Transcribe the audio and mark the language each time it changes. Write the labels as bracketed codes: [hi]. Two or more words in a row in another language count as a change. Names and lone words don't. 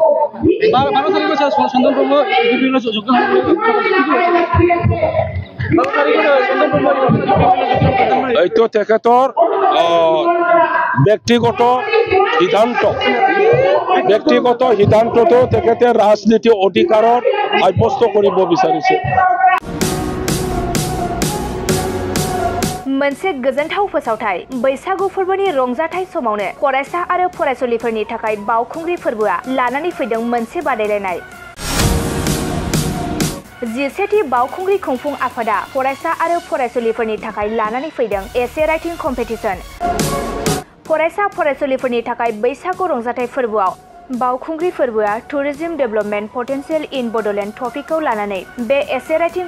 [as] এইটো তেখেতৰ ব্যক্তিগত সিদ্ধান্তটো তেখেতে ৰাজনীতি অধিকাৰত সাব্যস্ত কৰিব বিচাৰিছে [brx] मोनसे गोजोनथाव फोसावथाय बैसागु फोरबोनि रंजाथाय समावनो फरायसा आरो फरायसुलिफोरनि थाखाय बावखुंग्रि फोरबोआ लानानै फैदों मोनसे बादायलायनाय 11थि बावखुंग्रि खुंफुं आफादा फरायसा आरो फरायसुलिफोरनि थाखाय लानानै फैदों [en] essay writing competition [brx] फरायसा फरायसुलिफोरनि थाखाय बैसागु रंजाथाय फोरबोआव बावखुंग्रि फोरबोआ [en] Tourism Development Potential in Bodoland [brx] टपिकखौ लानानै बे [en] essay writing